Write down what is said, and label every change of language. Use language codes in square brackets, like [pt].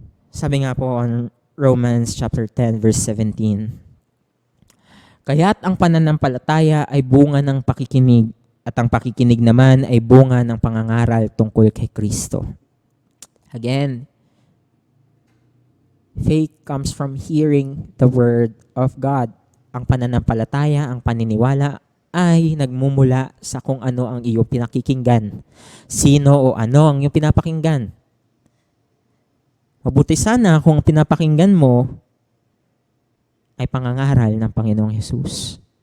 [tl] Sabi nga po on Romans chapter 10 verse 17, kaya't ang pananampalataya ay bunga ng pakikinig at ang pakikinig naman ay bunga ng pangangaral tungkol kay Kristo. [en] Again, faith comes from hearing the word of God. [tl] Ang pananampalataya, ang paniniwala ay nagmumula sa kung ano ang iyong pinakikinggan. Sino o ano ang iyong pinapakinggan. Mabuti sana kung ang pinapakinggan mo ay pangangaral ng Panginoong Hesus.